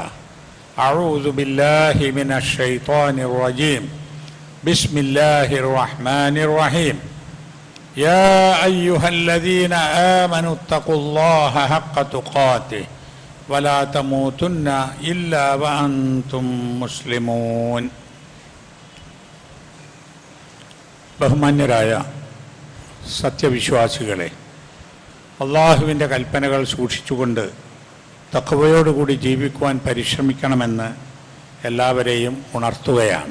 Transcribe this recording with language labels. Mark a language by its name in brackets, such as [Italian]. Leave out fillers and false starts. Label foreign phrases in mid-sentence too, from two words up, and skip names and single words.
[Arabic] أعوذ بالله من الشيطان الرجيم بسم الله الرحمن الرحيم يا أيها الذين آمنوا اتقوا الله حق تقاته ولا تموتن إلا وأنتم مسلمون [Malayalam] ബഹുമാന്യരായ സത്യവിശ്വാസികളെ, അള്ളാഹുവിൻ്റെ കൽപ്പനകൾ സൂക്ഷിച്ചുകൊണ്ട് തഖ്വയോടുകൂടി ജീവിക്കുവാൻ പരിശ്രമിക്കണമെന്ന് എല്ലാവരെയും ഉണർത്തുകയാണ്.